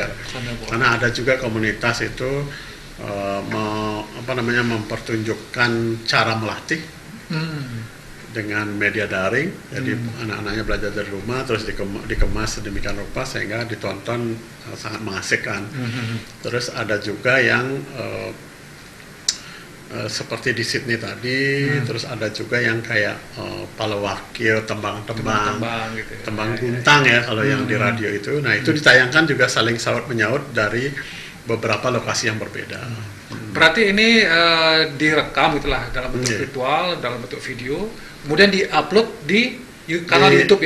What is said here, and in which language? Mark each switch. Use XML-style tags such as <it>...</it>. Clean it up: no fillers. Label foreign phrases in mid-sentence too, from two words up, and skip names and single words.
<id>Karena ada juga komunitas itu mempertunjukkan cara melatih dengan media daring. Jadi anak-anaknya belajar dari rumah, terus dikemas sedemikian rupa sehingga ditonton sangat mengasihkan. Terus ada juga yang seperti di Sydney tadi, terus ada juga yang kayak palawakil, tembang-tembang gitu ya. Tembang guntang ya kalau yang di radio itu. Nah, itu ditayangkan juga saling saut menyaut dari beberapa lokasi yang berbeda. Berarti ini direkam itulah dalam bentuk virtual, dalam bentuk video, kemudian diupload di kanal YouTube ya?</id>